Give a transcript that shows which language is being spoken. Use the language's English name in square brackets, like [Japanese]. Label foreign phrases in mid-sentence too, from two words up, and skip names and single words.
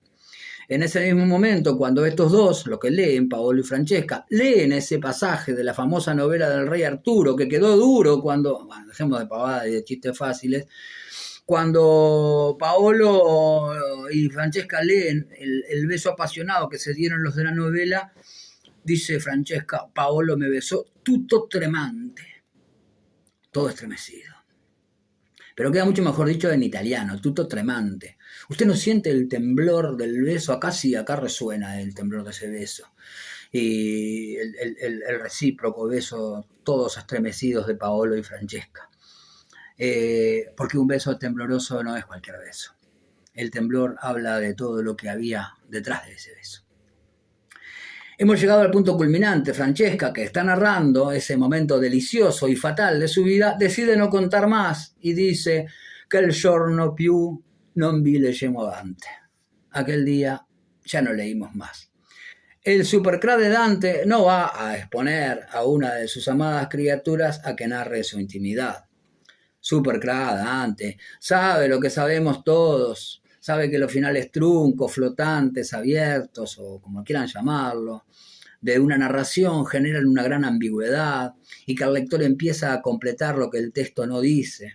[Spanish] En ese mismo momento, cuando estos dos, lo que leen, Paolo y Francesca, leen ese pasaje de la famosa novela del rey Arturo, que quedó duro cuando, bueno, dejemos de pavadas y de chistes fáciles, cuando Paolo y Francesca leen el beso apasionado que se dieron los de la novela, dice Francesca: Paolo me besó [Italian] tutto tremante, [Spanish] todo estremecido. Pero queda mucho mejor dicho en italiano, [Italian] tutto tremante. [Spanish] Usted no siente el temblor del beso, acá sí, acá resuena el temblor de ese beso. Y el recíproco beso, todos estremecidos, de Paolo y Francesca. Porque un beso tembloroso no es cualquier beso. El temblor habla de todo lo que había detrás de ese beso. Hemos llegado al punto culminante. Francesca, que está narrando ese momento delicioso y fatal de su vida, decide no contar más y dice que el [Italian] giorno più non vi leggemmo Dante. [Spanish] Aquel día ya no leímos más. El supercra de Dante no va a exponer a una de sus amadas criaturas a que narre su intimidad. Supercra Dante sabe lo que sabemos todos. Sabe que los finales truncos, flotantes, abiertos, o como quieran llamarlo, de una narración generan una gran ambigüedad y que el lector empieza a completar lo que el texto no dice.